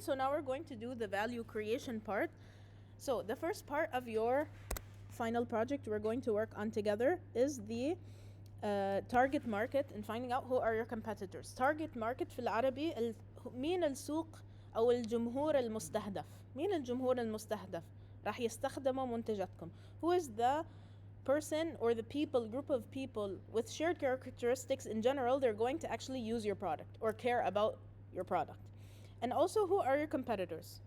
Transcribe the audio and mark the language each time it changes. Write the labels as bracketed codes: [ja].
[en] So now we're going to do the value creation part. So the first part of your final project we're going to work on together is the target market and finding out who are your competitors. Target market [ar] في العربي مين السوق أو الجمهور المستهدف. مين الجمهور المستهدف راح يستخدموا منتجاتكم. [en] Who is the person or the people, group of people with shared characteristics in general, they're going to actually use your product or care about your product. And also, who are your competitors?